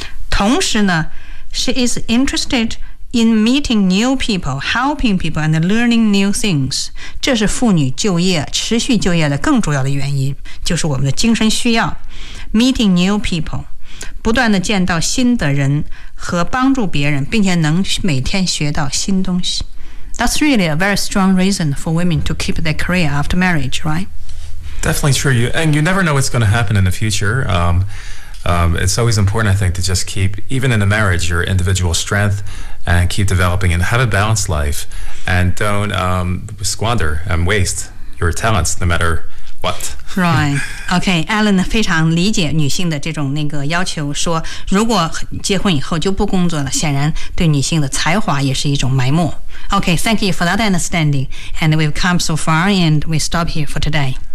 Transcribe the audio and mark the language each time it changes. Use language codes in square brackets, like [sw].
[zh] 同时呢 ， [en] She is interested in meeting new people, helping people, and learning new things。 [zh] 这是妇女就业、持续就业的更主要的原因，就是我们的精神需要。 [en] Meeting new people， [zh] 不断的见到新的人和帮助别人，并且能每天学到新东西。 [en] That's really a very strong reason for women to keep their career after marriage, right? Definitely true. You never know what's going to happen in the future. It's always important, I think, to just keep, even in a marriage, your individual strength and keep developing and have a balanced life and don't squander and waste your talents no matter what. Right. [zh] Okay, Alan 非常理解女性的这种那个要求，说如果结婚以后就不工作了，显然对女性的才华也是一种埋没。 [en] Okay, thank you for that understanding. And we've come so far and we stop here for today.